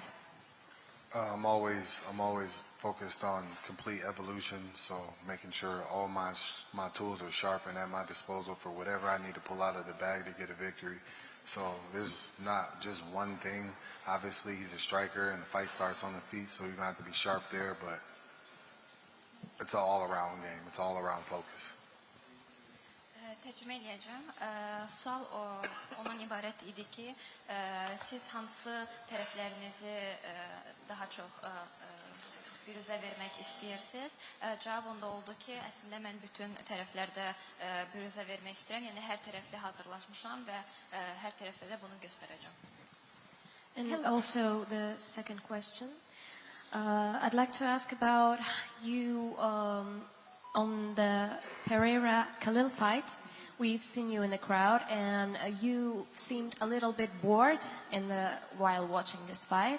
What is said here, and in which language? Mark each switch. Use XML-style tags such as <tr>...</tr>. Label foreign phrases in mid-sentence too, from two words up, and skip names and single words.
<en>I'm always focused on complete evolution, so making sure all my tools are sharp and at my disposal for whatever I need to pull out of the bag to get a victory. So there's not just one thing. Obviously, he's a striker, and the fight starts on the feet, so you're going to have to be sharp there, but it's an all-around game. It's all-around focus.</en> <az>Tərcümə edəcəm. Sual ondan ibarət idi ki, siz hansı tərəflərinizi daha çox büruzə vermək istəyirsiniz? Cavab onda oldu ki, əslində mən bütün tərəflərdə büruzə vermək istəyirəm. Yəni hər tərəfli hazırlaşmışam və hər tərəfdə də bunu göstərəcəm.</az> <en>And also the second question, I'd like to ask about you on the Pereira-Khalil fight. We've seen you in the crowd, and you seemed a little bit bored while watching this fight.</en>